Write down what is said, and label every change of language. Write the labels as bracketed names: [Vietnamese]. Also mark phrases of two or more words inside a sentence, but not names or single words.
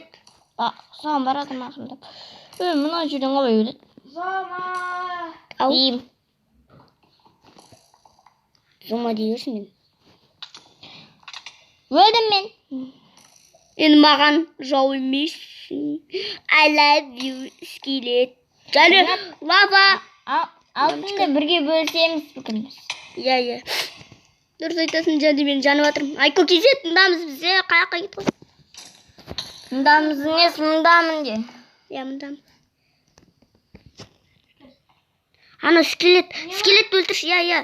[Kazakh] Саған баратым ақымдап. Мына жерден қалай өтеді? Зома. Ау. Деймін. Зома дейірсің мен. Өлдім мен. Енді маған жау емессің. [English] I love you, [Kazakh] скелет. Және лава. Алтынды бірге бөлсеміз бүгін біз. Иә. Дұрыс айтасың, және мен жанып жатырмын. Айко кезет, мұндамыз бізде қаяққа кетіп қалды. Мұндамыз емес, мұндамын де. Иә, мұндамын. Ана скелет өлтірші, иә.